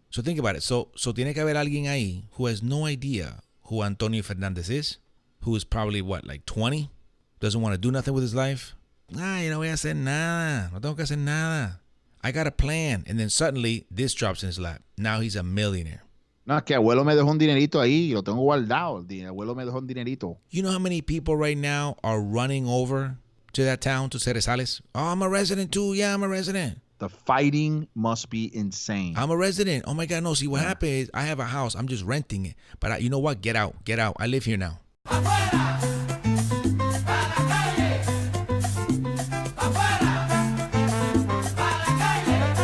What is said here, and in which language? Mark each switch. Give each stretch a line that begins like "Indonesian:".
English: So think about it. So
Spanish: tiene que haber alguien ahí
English: who has no idea who Antonio Fernandez is, who is probably, like 20, doesn't want to do nothing with his life.
Spanish: Yo no voy a hacer nada. No tengo que hacer nada.
English: I got a plan. And then suddenly this drops in his lap. Now he's a millionaire.
Spanish: No, que abuelo me dejó un dinerito ahí. Lo tengo guardado. Abuelo me dejó un dinerito.
English: You know how many people right now are running over to that town, to Cerezales? Oh, I'm a resident too. Yeah, I'm a resident. The fighting must be insane. I'm a resident. Oh my God, no. See, what happened is I have a house. I'm just renting it. But you know what? Get out. Get out. I live here now.
Spanish: Afuera, para la calle. Afuera, para la calle.